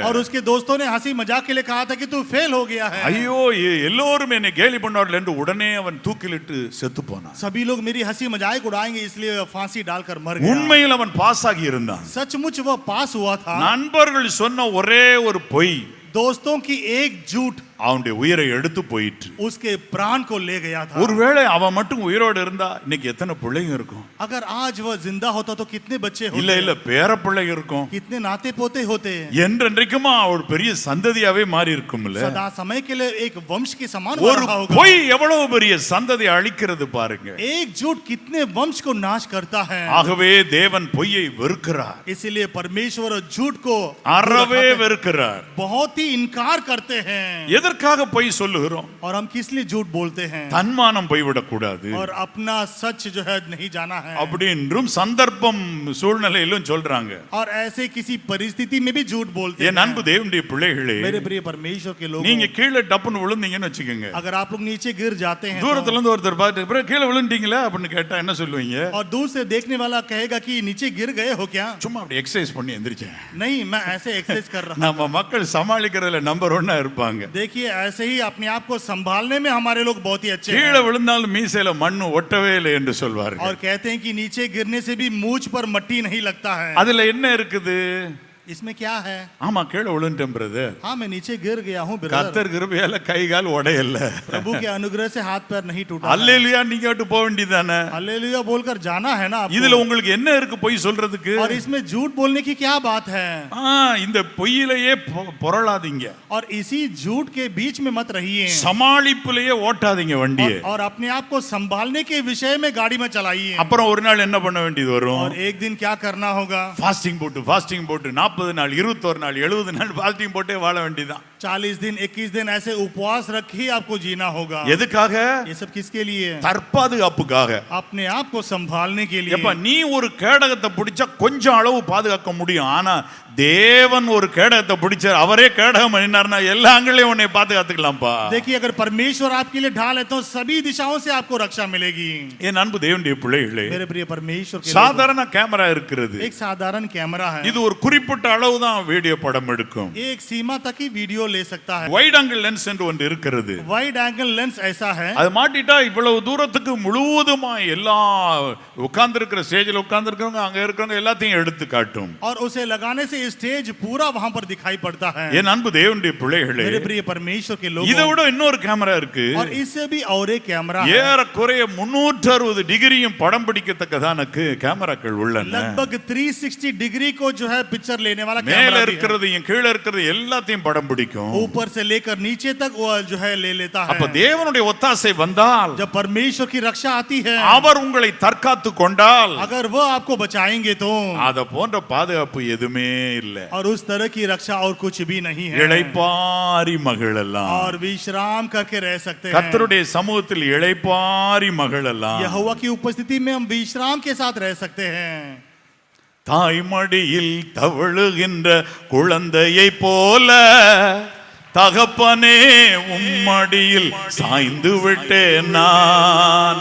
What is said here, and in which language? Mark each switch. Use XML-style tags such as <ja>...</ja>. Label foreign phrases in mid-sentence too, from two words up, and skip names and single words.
<hi>और उसके दोस्तों ने हंसी मजाक के लिए कहा था कि तू फेल हो गया है।</hi> <ta>ஐயோ எல்லோரும் என்னை கேலி பண்ணார்கள் என்று உடனே அவன் தூக்கிலிட்டு செத்து போனான்.</ta> <hi>सभी लोग मेरी हंसी मजाक उड़ाएंगे इसलिए फांसी डालकर मर गया।</hi> <ta>உண்மையில் அவன் பாஸ் ஆகி இருந்தான்.</ta> <hi>सचमुच वह पास हुआ था।</hi> <ta>நண்பர்கள் சொன்ன ஒரே ஒரு பொய்,</ta> <hi>दोस्तों की एक झूठ</hi> <ta>அவனுடைய உயிரை எடுத்து போயிற்று.</ta> <hi>उसके प्राण को ले गया था।</hi> <ta>ஒருவேளை அவன் மட்டும் உயிரோடு இருந்தா இன்னைக்கு எத்தனை பிள்ளைங்க இருக்கும்?</ta> <hi>अगर आज वह जिंदा होता तो कितने बच्चे होते?</hi> <ta>இல்ல பேர பிள்ளைங்க இருக்கும்.</ta> <hi>कितने नाते पोते होते?</hi> <ta>என்றென்றைக்குமா ஒரு பெரிய சந்ததியாவே மாறி இருக்கும்ல.</ta> <hi>सदा समय के लिए एक वंश के समान</hi> <ta>ஒரு</ta> <hi>रहा होगा।</hi> <ta>பொய் எவ்வளவு பெரிய சந்ததி அழிக்கிறது பாருங்க.</ta> <hi>एक झूठ कितने वंश को नाश करता है।</hi> <ta>ஆகவே தேவன் பொய்யை வெறுக்கிறார்.</ta> <hi>इसीलिए परमेश्वर झूठ को</hi> <ta>அறவே வெறுக்கிறார்.</ta> <hi>बहुत ही इनकार करते हैं।</hi> <ta>எதற்காக பொய் சொல்லுகிறோம்?</ta> <hi>और हम किस लिए झूठ बोलते हैं?</hi> <ta>தன்மானம் போய்விடக் கூடாது.</ta> <hi>और अपना सच जो है नहीं जाना है।</hi> <ta>அப்படின்றும் சந்தர்ப்பம் சூழ்நிலையிலும் சொல்றாங்க.</ta> <hi>और ऐसे किसी परिस्थिति में भी झूठ बोलते हैं।</hi> <ta>என் அன்பு தேவனுடைய பிள்ளைகளே,</ta> <hi>मेरे प्रिय परमेश्वर के लोगों,</hi> <ta>நீங்க கீழே டப்புன்னு விழுந்தீங்கன்னு வச்சுக்கோங்க.</ta> <hi>अगर आप लोग नीचे गिर जाते हैं</hi> <ta>தூரத்துல இருந்து ஒருத்தர் பார்த்து அப்புறம் கீழே விழுந்தீங்களா அப்படின்னு கேட்டா என்ன சொல்லுவீங்க?</ta> <hi>और दूर से देखने वाला कहेगा कि नीचे गिर गए हो क्या?</hi> <ta>சும்மா அப்படி எக்ஸசைஸ் பண்ணி எந்திரிச்சேன்.</ta> <hi>नहीं, मैं ऐसे एक्सरसाइज कर रहा।</hi> <ta>நம்ம மக்கள் சமாளிக்கிறதுல நம்பர் 1 இருப்பாங்க.</ta> <hi>देखिए ऐसे ही अपने आप को संभालने में हमारे लोग बहुत ही अच्छे</hi> <ta>கீழே</ta> <hi>हैं।</hi> <ta>விழுந்தாலும் மீசையில மண்ணு ஒட்டவே இல்லை என்று சொல்வார்கள்.</ta> <hi>और कहते हैं कि नीचे गिरने से भी मूंछ पर मट्टी नहीं लगता है।</hi> <ta>அதுல என்ன இருக்குது?</ta> <hi>इसमें क्या है?</hi> <ta>ஆமா கீழே விழுந்துட்டேன் பிரதர்.</ta> <hi>हाँ, मैं नीचे गिर गया हूँ ब्रदर।</hi> <ta>கர்த்தர் கிருபையால கை கால் உடையல.</ta> <hi>प्रभु के अनुग्रह से हाथ पैर नहीं टूटा।</hi> <ta>அல்லேலூயா நீங்க விட்டு போக வேண்டியதானே.</ta> <hi>हालेलुया बोलकर जाना है ना आपको।</hi> <ta>இதுல உங்களுக்கு என்ன இருக்கு பொய் சொல்றதுக்கு?</ta> <hi>और इसमें झूठ बोलने की क्या बात है?</hi> <ta>இந்த பொய்யிலேயே பொறளாதீங்க.</ta> <hi>और इसी झूठ के बीच में मत रहिए।</hi> <ta>சமாளிப்புலயே ஓட்டாதீங்க வண்டியை.</ta> <hi>और अपने आप को संभालने के विषय में गाड़ी में चलाइए।</hi> <ta>அப்புறம் ஒரு நாள் என்ன பண்ண வேண்டியது வரும்?</ta> <hi>और एक दिन क्या करना होगा?</hi> <ta>ஃபாஸ்டிங் போட்டு 40 நாள் 21 நாள் 70 நாள் ஃபாஸ்டிங் போட்டே வாழ வேண்டியதான்.</ta> <hi>40 दिन 21 दिन ऐसे उपवास रखी आपको जीना होगा।</hi> <ta>எதுக்காக?</ta> <hi>ये सब किसके लिए?</hi> <ta>தற்பாதுகாப்புக்காக.</ta> <hi>अपने आप को संभालने के लिए।</hi> <ta>எப்ப நீ ஒரு கேடகத்தை பிடிச்சா கொஞ்சம் அளவு பாதுகாக்க முடியும். ஆனா தேவன் ஒரு கேடகத்தை பிடிச்சார், அவரே கேடகம் பண்ணினார்னா எல்லா ஆங்கிலையும் உன்னை பாதுகாத்துக்கலாம்ப்பா.</ta> <hi>देखिए अगर परमेश्वर आपके लिए ढाल है तो सभी दिशाओं से आपको रक्षा मिलेगी।</hi> <ta>என் அன்பு தேவனுடைய பிள்ளைகளே,</ta> <hi>मेरे प्रिय परमेश्वर के</hi> <ta>சாதாரண கேமரா இருக்கிறது.</ta> <hi>एक साधारण कैमरा है।</hi> <ta>இது ஒரு குறிப்பிட்ட அளவு தான் வீடியோ படம் எடுக்கும்.</ta> <hi>एक सीमा तक ही वीडियो ले सकता है।</hi> <en>wide angle lens</en> <ta>என்று ஒன்று இருக்கிறது.</ta> <en>wide angle lens</en> <hi>ऐसा है,</hi> <ta>அது மாட்டிட்டா இவ்வளவு தூரத்துக்கு முழுவதுமா எல்லா உட்கார்ந்து இருக்கிற ஸ்டேஜில் உட்கார்ந்து இருக்கிறவங்க அங்க இருக்கிறவங்க எல்லாத்தையும் எடுத்து காட்டும்.</ta> <hi>और उसे लगाने से स्टेज पूरा वहां पर दिखाई पड़ता है।</hi> <ta>என் அன்பு தேவனுடைய பிள்ளைகளே,</ta> <hi>मेरे प्रिय परमेश्वर के लोगों,</hi> <ta>இதை விட இன்னொரு கேமரா இருக்கு.</ta> <hi>और इससे भी और एक कैमरा है।</hi> <ta>ஏறக்குறைய 360 டிகிரியும் படம் பிடிக்கத்தக்கதான கேமராக்கள் உள்ளன.</ta> <hi>लगभग 360 डिग्री को जो है पिक्चर लेने वाला</hi> <ta>மேல</ta> <hi>कैमरा भी है।</hi> <ta>இருக்கிறதையும் கீழ இருக்கிறது எல்லாத்தையும் படம் பிடிக்கும்.</ta> <hi>ऊपर से लेकर नीचे तक वो जो है ले लेता है।</hi> <ta>அப்ப தேவனுடைய ஒத்தாசை வந்தால்,</ta> <hi>जब परमेश्वर की रक्षा आती है,</hi> <ta>அவர் உங்களை தற்காத்து கொண்டால்,</ta> <hi>अगर वो आपको बचाएंगे तो</hi> <ta>அத போன்ற பாதுகாப்பு எதுவுமே இல்லை.</ta> <hi>और उस तरह की रक्षा और कुछ भी नहीं है।</hi> <ta>இளைப்பாரி மகிழலாம்.</ta> <hi>और विश्राम करके रह सकते हैं।</hi> <ta>கர்த்தருடைய சமூகத்தில் இளைப்பாரி மகிழலாம்.</ta> <hi>यहोवा की उपस्थिति में हम विश्राम के साथ रह सकते हैं।</hi> <ta>தாய்மடியில் தவழுகின்ற குழந்தையை போல தகப்பனே உம்மடியில் சாய்ந்து விட்டேன் நான்.</ta>